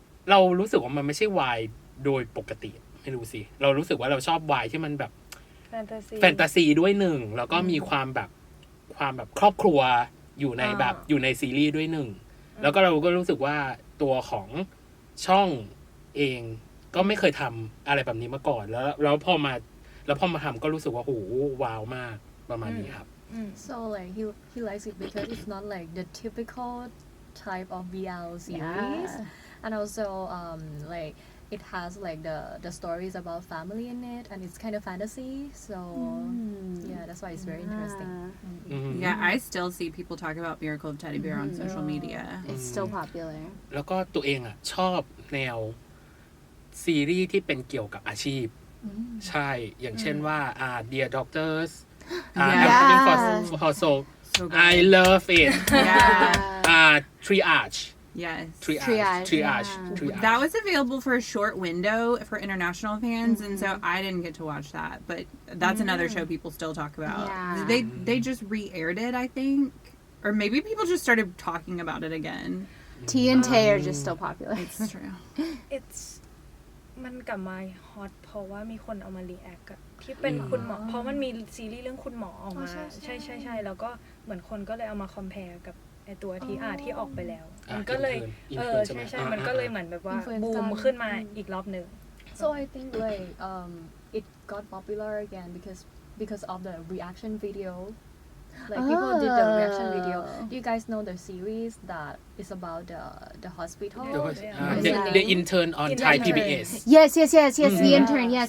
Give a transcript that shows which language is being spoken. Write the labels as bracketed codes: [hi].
[th] เรารู้สึกว่ามันไม่ใช่วายโดยปกติไม่รู้สิเรารู้สึกว่าเราชอบวายที่มันแบบ แฟนตาซีด้วยหนึ่งแล้วก็มีความแบบครอบครัวอยู่ในแบบอยู่ในซีรีส์ด้วยหนึ่งแล้วก็เราก็รู้สึกว่าตัวของช่องเองก็ไม่เคยทำอะไรแบบนี้มาก่อนแล้วพอมาทำก็รู้สึกว่าโหว้าวมากประมาณนี้ครับ [en] So like he likes it because it's not like the typical type of BL series, and also like it has like the stories about family in it, and it's kind of fantasy. So yeah, that's why it's very interesting. Yeah, I still see people talk about Miracle of Teddy Bear on social media. It's still popular. [th] แล้วก็ตัวเองอ่ะชอบแนวซีรีส์ที่เป็นเกี่ยวกับอาชีพใช่อย่างเช่นว่าDear Doctors Everything for Soul [en] So good. I love it Yeah. Triage Yes. Triage That was available for a short window for international fans, and so I didn't get to watch that. But that's another show people still talk about. Yeah. They just re-aired it, I think, or maybe people just started talking about it again. T and Tay are just still popular. It's true. it's [th] มันกลับมาฮอตเพราะว่ามีคนเอามารีแอคที่เป็นคุณหมอเพราะมันมีซีรีส์เรื่องคุณหมอออกมาใช่แล้วก็เหมือนคนก็เลยเอามาคอมเพลกับไอตัวที่ออกไปแล้วมันก็เลยใช่มันก็เลยเหมือนแบบว่าบูมขึ้นมาอีกรอบหนึ่ง [en] So I think like it got popular again because of the reaction video. Like people did the reaction video. Do you guys know the series that is about the hospital? The intern on Thai PBS Yes. The intern. Yes.